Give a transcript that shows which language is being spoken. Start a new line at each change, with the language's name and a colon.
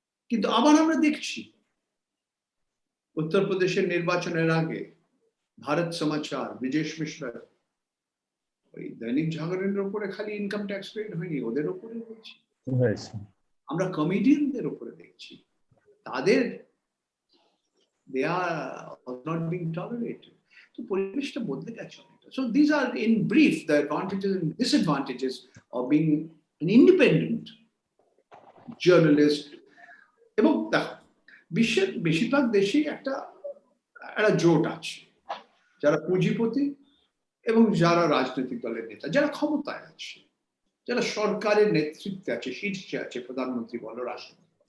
Bangla: কিন্তু আবার আমরা দেখছি উত্তরপ্রদেশের নির্বাচনের আগে ভারত সমাচার, বিজেশ মিশ্রা, ওই দৈনিক জাগরণের উপরে খালি ইনকাম ট্যাক্স পেড হয়নি, ওদের উপরে হয়েছে। আমরা কমেডিয়ানদের উপরে দেখছি, তাদের
English: they are not being tolerated.
Bangla: তো পরিবেশটা বদলে গেছে অনেকটা।
English: So these are in brief the advantages and disadvantages of being an independent journalist.
Bangla: এবং দেখো, বিশ্বের বেশিরভাগ দেশেই একটা জোট আছে, যারা পুঁজিপতি এবং যারা রাজনৈতিক দলের নেতা, যারা ক্ষমতায় আছে, যারা সরকারের নেতৃত্বে আছে, শীর্ষে আছে, প্রধানমন্ত্রী বলো, রাষ্ট্রপতি।